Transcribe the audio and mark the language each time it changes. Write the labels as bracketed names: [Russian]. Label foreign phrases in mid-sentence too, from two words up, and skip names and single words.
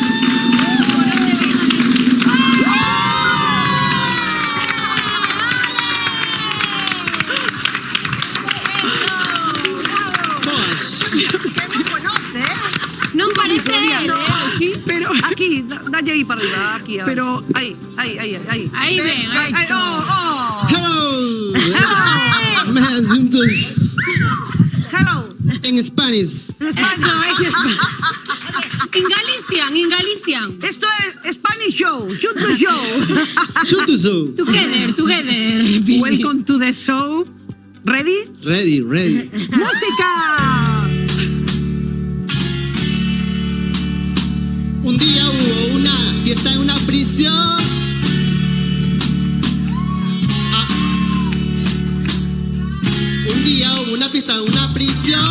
[Spanish] Se me conoce, ¿eh? [Galician] Non parece él, sí. Pero Aquí, dalle aí para arriba, aquí. a ver. Pero- Aí. Aí ven, aí. Ay, oh. [English] Hello! Man, [Spanish] juntos [English] Hello. en Spanish. In Galician. [Spanish] Esto es [English] Spanish Show, Shoot the Show. [Spanish] Juntos. [English] Together. welcome to the show. Ready? Ready, ready. [Spanish] ¡Música! Un día hubo una fiesta en una prisión. Ah. Un día hubo una fiesta en una prisión.